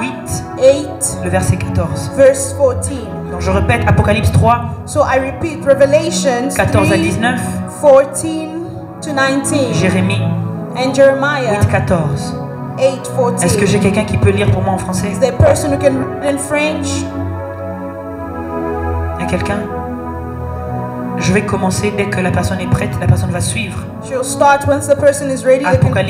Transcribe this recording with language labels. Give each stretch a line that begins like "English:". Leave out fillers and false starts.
French: 8. 8. Le verset 14.
English: Verse 14.
French: Donc je répète, Apocalypse 3.
English: So I repeat, Revelations
French: 14 à 3, 19.
English: 14 to 19.
French: Jérémie
English: And Jeremiah
French: 8, 14.
English: 8, 14.
French: Est-ce que j'ai quelqu'un qui peut lire pour moi en français?
English: Is there a person who can read in French?
French: Il y a quelqu'un? Je vais commencer dès que la personne est prête, la personne va suivre.
English: She'll start once the person is ready. They can